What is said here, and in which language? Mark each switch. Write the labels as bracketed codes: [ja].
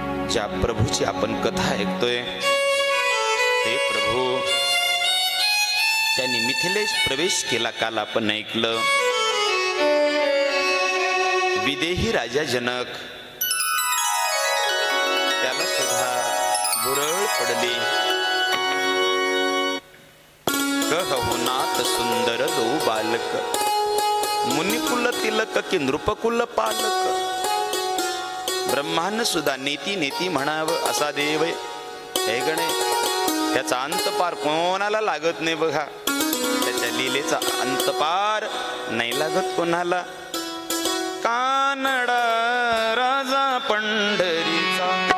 [mr] ज्या प्रभूची आपण कथा ऐकतोय ते प्रभू, त्यांनी मिथिलेश प्रवेश केला. काल आपण ऐकलं. विदेही राजा जनक, त्याला सुद्धा बुरळ पडली. [awa] कहहुनाथ सुंदर दो बालक, मुनिकुल तिलक की नृपकुल पालक. [mr] ब्रह्मांड सुद्धा नेती नेती म्हणावं असा देव आहे. हे गणे, त्याचा अंतपार कोणाला लागत नाही बघा. त्याच्या लीलेचा अंतपार नाही लागत कोणाला. कानडा राजा पंढरीचा,